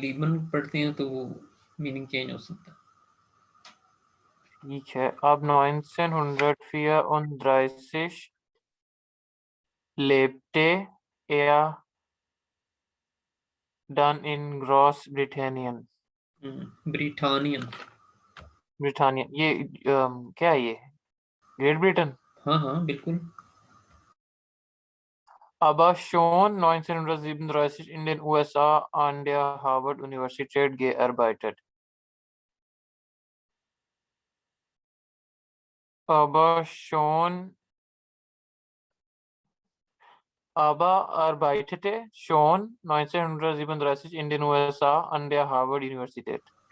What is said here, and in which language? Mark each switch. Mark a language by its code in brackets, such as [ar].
[hi] लीबन पढ़ते हैं तो वो मीनिंग चेंज हो सकता है। ठीक है अब [de] 1934 lebte er dann in Großbritannien। [hi] ब्रिटानियन। Britannia, ये क्या है ये? Great Britain. हाँ हाँ बिल्कुल। [de] Aber schon 1937 in den USA an der Harvard-Universität gearbeitet. Aber arbeitete schon 1937 in den USA an der Harvard-Universität.